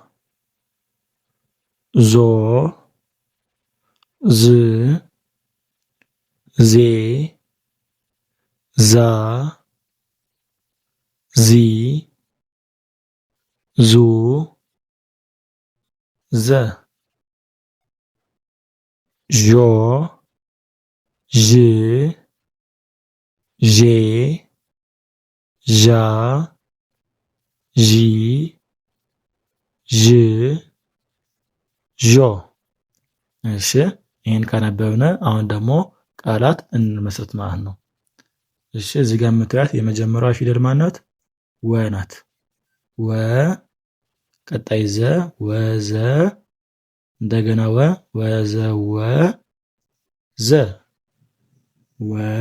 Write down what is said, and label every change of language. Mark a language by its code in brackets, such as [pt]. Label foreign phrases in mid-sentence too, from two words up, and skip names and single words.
[am] ዞ ዝ ዜ ዛ ዚ ዙ ዘ ዦ ዥ ዤ ዣ ዢ ዥ ዦ። እሺ ይህን ካነበብን አሁን ደግሞ ቃላት እንመስረት ማለት ነው። እሺ እዚህ ጋር የምታዩት የመጀመሪያዋ ፊደል ማናት? ወ ናት። ወ ቀጣይ ዘ ወዘ እንደገና ወዘወ ዘ ወ